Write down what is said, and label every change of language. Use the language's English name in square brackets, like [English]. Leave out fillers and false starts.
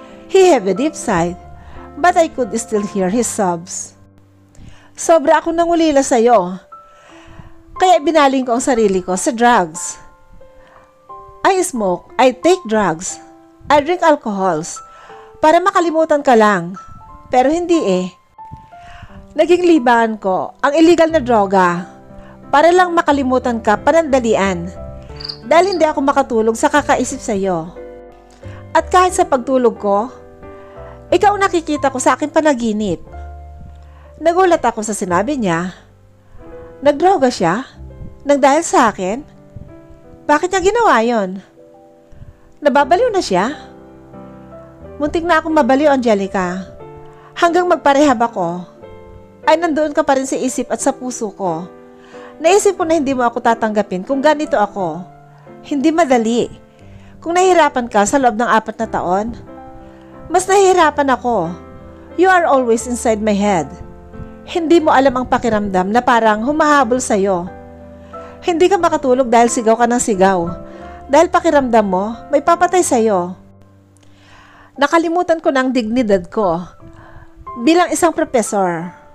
[English] He have a deep sigh, but I could still hear his sobs. [Filipino] Sobra akong nangulila sa'yo. Kaya binaling ko ang sarili ko sa drugs. [English] I smoke, I take drugs, I drink alcohols, [Filipino] para makalimutan ka lang. Pero hindi eh. Naging libangan ko ang illegal na droga para lang makalimutan ka panandalian. Dahil hindi ako makatulog sa kakaisip sa'yo. At kahit sa pagtulog ko, ikaw nakikita ko sa aking panaginip. Nagulat ako sa sinabi niya. Nagdroga siya? Nang dahil sa akin? Bakit niya ginawa yon? Nababaliw na siya? Muntik na akong mabaliw, Angelica. Hanggang magparehab ako, ay nandoon ka pa rin sa isip at sa puso ko. Naisip ko na hindi mo ako tatanggapin kung ganito ako. Hindi madali. Kung nahihirapan ka sa loob ng 4 na taon, mas nahihirapan ako. [English] You are always inside my head. [Filipino] Hindi mo alam ang pakiramdam na parang humahabol sa'yo. Hindi ka makatulog dahil sigaw ka ng sigaw. Dahil pakiramdam mo, may papatay sa'yo. Nakalimutan ko ng dignidad ko bilang isang professor.